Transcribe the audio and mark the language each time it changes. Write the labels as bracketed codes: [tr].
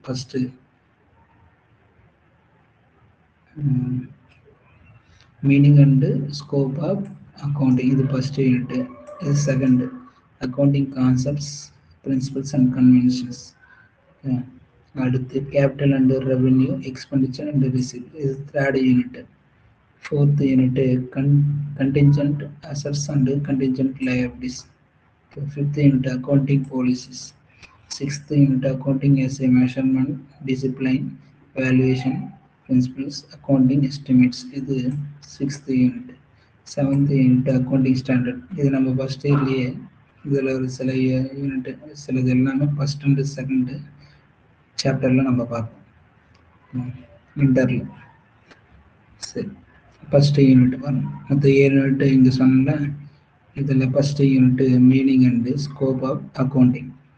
[en] first meaning and scope of accounting, [ta] இது [en] First unit. [ta] இது [en] Second accounting concepts, principles and conventions. [ta] அடுத்து [en] Capital and revenue, expenditure and receipt, இது third unit. Fourth unit contingent assets and contingent liabilities. Fifth unit accounting policies. Sixth unit accounting as a measurement, discipline, valuation, principles, accounting estimates. இது sixth unit. Seventh unit accounting standard. [ta] இது நம்ம [en] first இயர்லேயே [ta] இதில் ஒரு சில unit சிலது எல்லாமே [en] first and second [ta] சாப்டரில் நம்ம பார்ப்போம் இன்டர்ல. சரி, ஃபஸ்ட்டு யூனிட் வரும். மொத்தம் 7 யூனிட் இங்கே சொன்னல. இதில் [en] First unit meaning and scope of accounting.